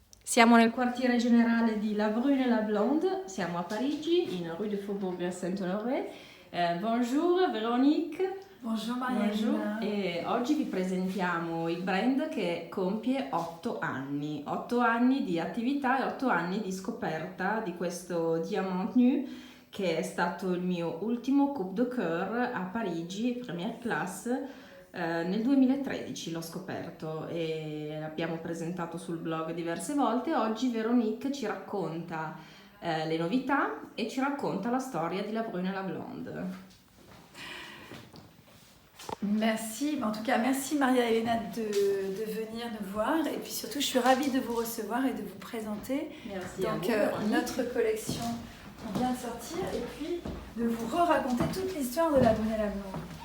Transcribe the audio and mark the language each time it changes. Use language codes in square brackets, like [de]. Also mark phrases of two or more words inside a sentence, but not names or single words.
[it] Siamo nel quartiere generale di La Brune et la Blonde, siamo a Parigi, in rue de Faubourg Saint-Honoré. [fr] Bonjour Véronique. Bonjour Marianne. Bonjour. [it] E oggi vi presentiamo il brand che compie 8 anni. 8 anni di attività e 8 anni di scoperta di questo Diamant Nu, che è stato il mio ultimo [fr] coup de cœur [it] a Parigi, première classe. Nel 2013 l'ho scoperto e l'abbiamo presentato sul blog diverse volte. Oggi Véronique ci racconta le novità e ci racconta la storia di La Brune et la Blonde. [fr] Merci, en tout cas merci Maria Elena de venir nous voir et puis surtout je suis ravie de vous recevoir et de vous présenter. Merci donc à vous, notre collection vient de sortir et puis de vous raconter toute l'histoire de La Brune et la Blonde.